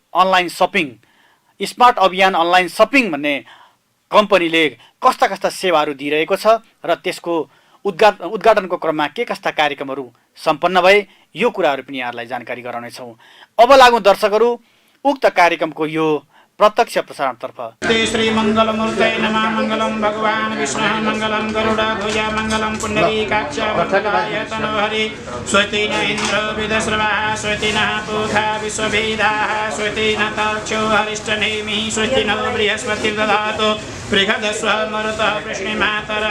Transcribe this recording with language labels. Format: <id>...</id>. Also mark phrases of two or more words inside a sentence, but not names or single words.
<ne>अभियान अनलाइन सपिङ भन्ने कम्पनीले कस्ता कस्ता सेवाहरू दिइरहेको छ र त्यसको उद्घाटनको क्रममा के कस्ता कार्यक्रमहरू सम्पन्न भए, यो कुराहरू पनि यहाँहरूलाई जानकारी गराउनेछौँ। अब लागौँ दर्शकहरू उक्त कार्यक्रमको यो प्रत्यक्ष प्रसारणतर्फ।</ne> <sa>श्री मङ्गलमूर्तये नमः। मङ्गलं भगवान् विष्णुः, मङ्गलं गरुडध्वज, मङ्गलं पुण्डरीकाक्ष, वरदराय तनोहरि। स्वस्ति न इन्द्रो विदस्रवः, स्वस्ति नः पूषा विश्ववेदाः, स्वस्ति न तक्षो हरिष्ठनेमिः, स्वस्ति नो बृहस्पतिर्दधातु बृहदस्वः मरुतः वृष्णिमातरः।</sa>